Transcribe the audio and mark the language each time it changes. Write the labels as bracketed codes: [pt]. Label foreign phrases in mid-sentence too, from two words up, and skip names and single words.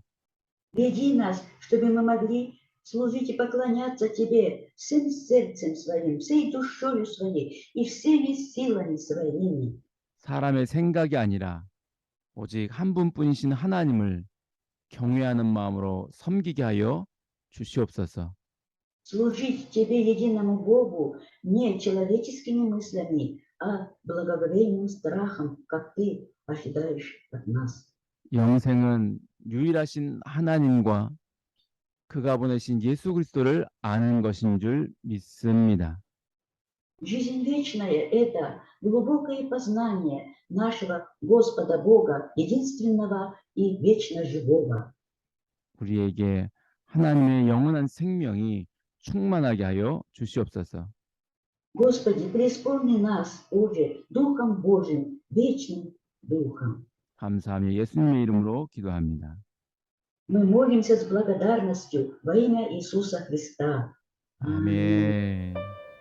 [ru] Веди нас, чтобы мы могли служить и поклоняться Тебе всем сердцем своим, всей душою своей и всеми силами своими. [ko] 사람의 생각이 아니라 오직 한 분뿐이신 하나님을 경외하는 마음으로 섬기게 하여 주시옵소서. [ru] Служить Тебе, единому Богу, не человеческими мыслями, а благоговейным страхом, как Ты ожидаешь от нас. [ko] 영생은 유일하신 하나님과 그가 보내신 예수 그리스도를 아는 것인 줄 믿습니다. [ru] Жизнь вечная – это глубокое познание нашего Господа Бога, единственного и вечно живого. [ko] 우리에게 하나님의 영원한 생명이 충만하게 하여 주시옵소서. [ru] Господи, преисполни нас уже Духом Божьим, вечным Духом. [ko] 감사하며 예수님의 이름으로 기도합니다. [ru] Мы молимся с благодарностью во имя Иисуса Христа. [ko] 아멘.